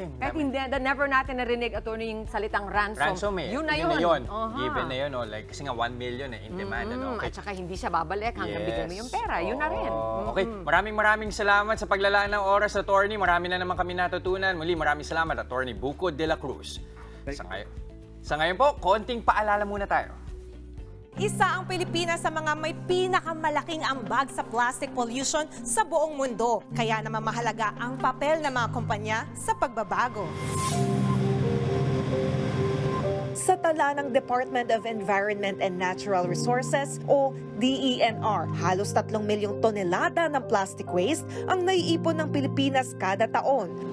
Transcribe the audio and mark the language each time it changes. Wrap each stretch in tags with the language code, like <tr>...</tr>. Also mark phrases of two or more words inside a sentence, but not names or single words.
<tl>Kahit hindi, never natin narinig, attorney, yung salitang ransom. Ransom Yun na yun. Given na yun, like, kasi nga 1 million</tl> <en>in demand.</en> <tl>Ano? At saka hindi siya babalik hanggang bigyan mo yung pera. Yun na rin. Okay, maraming salamat sa paglalaan ng oras, attorney. Marami na naman kami natutunan. Muli, maraming salamat, attorney Buko de la Cruz. Sa ngayon po, konting paalala muna tayo. Isa ang Pilipinas sa mga may pinakamalaking ambag sa</tl> <en>plastic pollution</en> <tl>sa buong mundo. Kaya naman mahalaga ang papel ng mga kumpanya sa pagbabago. Sa tala ng Department of Environment and Natural Resources o DENR, halos 3 milyong tonelada ng</tl> <en>plastic waste</en> <tl>ang naiipon ng Pilipinas kada taon.</tl>